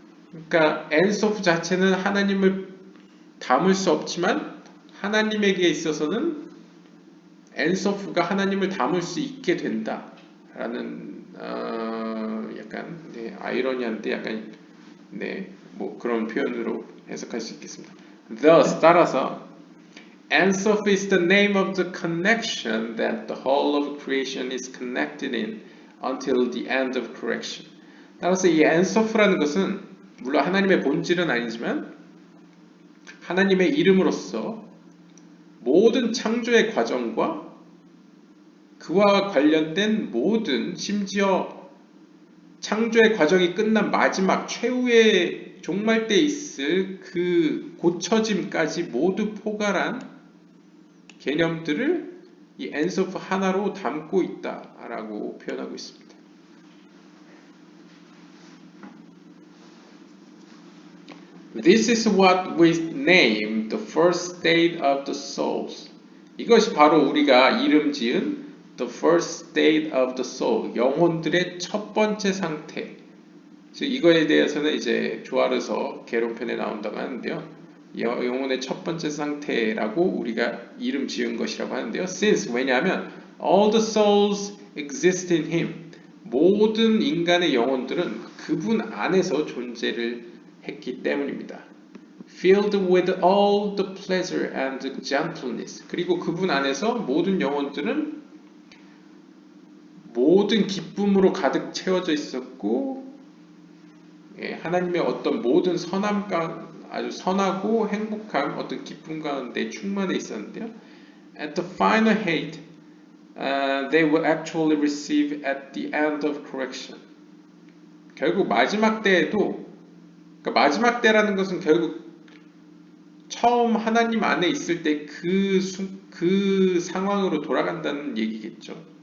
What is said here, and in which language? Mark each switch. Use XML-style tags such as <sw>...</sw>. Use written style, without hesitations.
<ko>그러니까 엔소프 자체는 하나님을 담을 수 없지만 하나님에게 있어서는 엔소프가 하나님을 담을 수 있게 된다라는 약간 아이러니한데 약간 뭐 그런 표현으로 해석할 수 있겠습니다.</ko> <en>Thus</en> <ko>따라서</ko> <en>Ensof is the name of the connection that the whole of creation is connected in until the end of creation.</en> <ko>따라서 이 엔소프라는 것은 물론 하나님의 본질은 아니지만 하나님의 이름으로서 모든 창조의 과정과 그와 관련된 모든 심지어 창조의 과정이 끝난 마지막 최후의 종말 때 있을 그 고쳐짐까지 모두 포괄한 개념들을 이 엔소프 하나로 담고 있다라고 표현하고 있습니다.</ko> <en>This is what we name the first state of the souls.</en> <ko>이것이 바로 우리가 이름 지은</ko> <en>the first state of the soul,</en> <ko>영혼들의 첫 번째 상태. 이거에 대해서는 이제 조아르서 개론편에 나온다고 하는데요. 영혼의 첫 번째 상태라고 우리가 이름 지은 것이라고 하는데요.</ko> <en>Since</en> <ko>왜냐하면</ko> <en>all the souls exist in him.</en> <ko>모든 인간의 영혼들은 그분 안에서 존재를 했기 때문입니다.</ko> <en>Filled with all the pleasure and gentleness.</en> <ko>그리고 그분 안에서 모든 영혼들은 모든 기쁨으로 가득 채워져 있었고 하나님의 어떤 모든 선함과 아주 선하고 행복한 어떤 기쁨 가운데 충만해 있었는데요.</ko> <en>At the final hate, they will actually receive at the end of correction.</en> <ko>결국 마지막 때에도 그러니까 마지막 때라는 것은 결국 처음 하나님 안에 있을 때 그 상황으로 돌아간다는 얘기겠죠.</ko>